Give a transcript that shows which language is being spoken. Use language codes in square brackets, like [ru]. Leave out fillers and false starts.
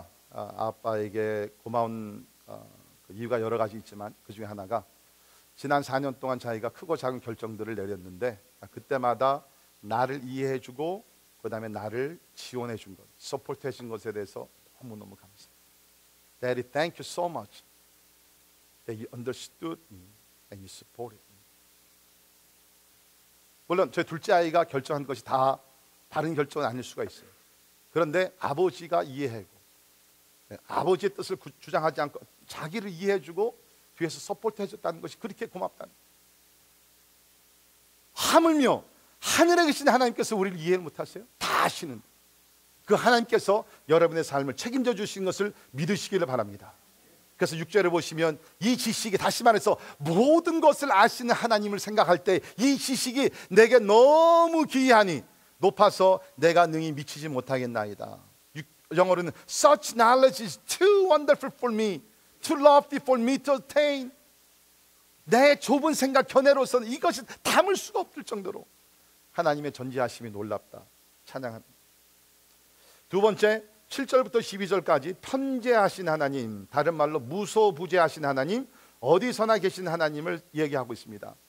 [ko] 아빠에게 고마운 그 이유가 여러 가지 있지만 그 중에 하나가 지난 4년 동안 자기가 크고 작은 결정들을 내렸는데 그때마다 나를 이해해주고 그 다음에 나를 지원해준 것, 서포트해준 것에 대해서 너무너무 감사해요. [en] Daddy, thank you so much that you understood me and you supported me. [ko] 물론 저희 둘째 아이가 결정한 것이 다 바른 결정은 아닐 수가 있어요. 그런데 아버지가 이해하고 아버지의 뜻을 주장하지 않고 자기를 이해해주고 뒤에서 서포트해줬다는 것이 그렇게 고맙다는, 하물며 하늘에 계신 하나님께서 우리를 이해를 못하세요? 다 아시는 그 하나님께서 여러분의 삶을 책임져 주신 것을 믿으시기를 바랍니다. 그래서 6절에 보시면 이 지식이, 다시 말해서 모든 것을 아시는 하나님을 생각할 때 이 지식이 내게 너무 귀하니 높아서 내가 능히 미치지 못하겠나이다. 영어로는 [en] Such knowledge is too wonderful for me, too lofty for me to attain. [ko] 내 좁은 생각 견해로서는 이것이 담을 수가 없을 정도로 하나님의 전지하심이 놀랍다. 찬양합니다. 두 번째, 7절부터 12절까지 편재하신 하나님, 다른 말로 무소부재하신 하나님, 어디서나 계신 하나님을 얘기하고 있습니다.